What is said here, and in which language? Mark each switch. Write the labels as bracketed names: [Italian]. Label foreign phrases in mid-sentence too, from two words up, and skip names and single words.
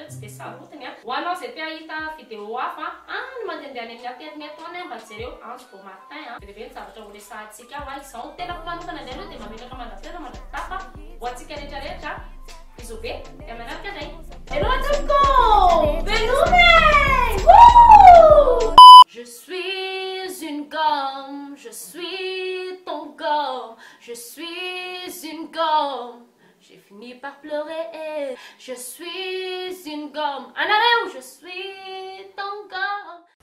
[Malagasy] tsy dia sarotiny a ho anao izay te ahita vidéo hafa any mandehandeha any amin'ny ateriny ataony mba jereo antso Beau Martin a bebe ny zavatra ho resahantsika ho izao tenako manokana ny aloha dia mametraka mandatera mandatafa ho antsika rehetrarehetra bisous be dia manaraka indray hello atoko Benoume [French] Je suis une gomme, je suis ton gomme, je suis une gomme. J'ai fini par pleurer, je suis une gomme. En arrêt où je suis ton gomme.